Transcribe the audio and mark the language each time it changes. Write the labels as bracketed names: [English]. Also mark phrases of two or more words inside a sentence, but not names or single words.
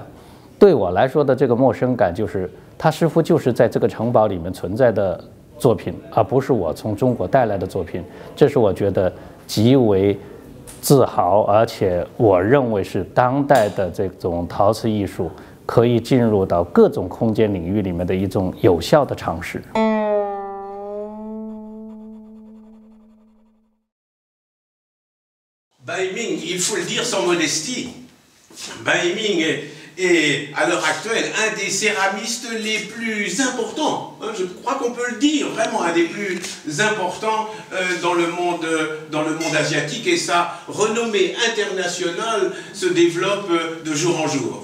[Chinese] 对我来说的这个陌生感，就是它似乎就是在这个城堡里面存在的作品，而不是我从中国带来的作品。这是我觉得极为自豪，而且我认为是当代的这种陶瓷艺术可以进入到各种空间领域里面的一种有效的尝试。 [French] Bai Ming, il faut le dire sans modestie, Bai Ming est à l'heure actuelle un des céramistes les plus importants, je crois qu'on peut le dire, vraiment un des plus importants dans le monde asiatique, et sa renommée internationale se développe de jour en jour.